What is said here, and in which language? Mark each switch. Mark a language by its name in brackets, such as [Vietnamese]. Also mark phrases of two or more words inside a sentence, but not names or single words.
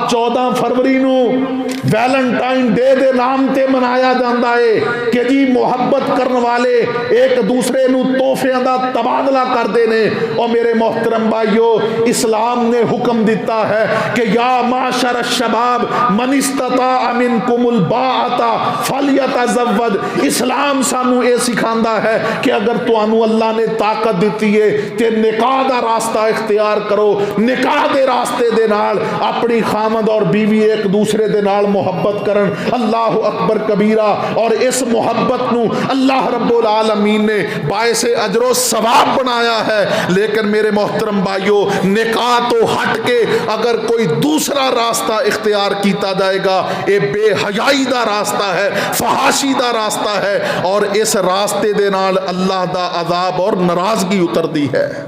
[Punjabi] 14 ਫਰਵਰੀ ਨੂੰ ਵੈਲੈਂਟਾइन डे ਦੇ ਨਾਮ ਤੇ ਮਨਾਇਆ ਜਾਂਦਾ ਹੈ ਕਿ ਜੀ ਮੁਹੱਬਤ ਕਰਨ ਵਾਲੇ ਇੱਕ ਦੂਸਰੇ ਨੂੰ ਤੋਹਫਿਆਂ ਦਾ ਤਬਾਦਲਾ ਕਰਦੇ ਨੇ। ਔਰ ਮੇਰੇ ਮੋਹਤਰਮ ਭਾਈਓ, ਇਸਲਾਮ ਨੇ ਹੁਕਮ ਦਿੱਤਾ ਹੈ ਕਿ [Arabic] يا معشر الشباب من استطاع منكم الباءة فليتزوج. [Punjabi] ਇਸਲਾਮ ਸਾਨੂੰ ਏ ਸਿਖਾਂਦਾ ਹੈ ਕਿ ਅਗਰ ਤੁਹਾਨੂੰ ਅੱਲਾਹ ਨੇ ਤਾਕਤ ਦਿੱਤੀ ਹੈ ਤੇ ਨਿਕਾਹ ਦਾ ਰਸਤਾ ਇਖ਼ਤਿਆਰ ਕਰੋ। ਨਿਕਾਹ ਦੇ ਰਸਤੇ ਦੇ ਨਾਲ ਅਪਣੀ ਖ਼ਾਮਦ ਔਰ ਬੀਵੀ ਏਕ ਦੂਸਰੇ ਦੇ ਨਾਲ ਮੁਹੱਬਤ ਕਰਨ। [Arabic] الله أكبر كبيرا. [Punjabi] ਔਰ ਇਸ ਮੁਹੱਬਤ ਨੂੰ [Arabic] الله رب العالمين [Punjabi] ਨੇ ਬਾਇਸੇ ਅਜਰੋ ਸਵਾਬ ਬਣਾਇਆ ਹੈ। ਲੇਕਿਨ ਮੇਰੇ ਮੋਹਤਰਮ ਭਾਈਓ, ਨਿਕਾਹ ਤੋਂ ਹਟ ਕੇ ਅਗਰ ਕੋਈ ਦੂਸਰਾ ਰਸਤਾ ਇਖ਼ਤਿਆਰ ਕੀਆ ਜਾਏਗਾ, ਏ ਬੇਹਯਾਈ ਦਾ ਰਸਤਾ ਹੈ, ਫ਼ਹਾਸ਼ੀ ਦਾ ਰਸਤਾ ਹੈ, ਔਰ ਇਸ ਰਸਤੇ ਦੇ ਨਾਲ ਅੱਲਾਹ ਦਾ ਅਜ਼ਾਬ ਔਰ ਨਾਰਾਜ਼ਗੀ ਉਤਰਤੀ ਹੈ।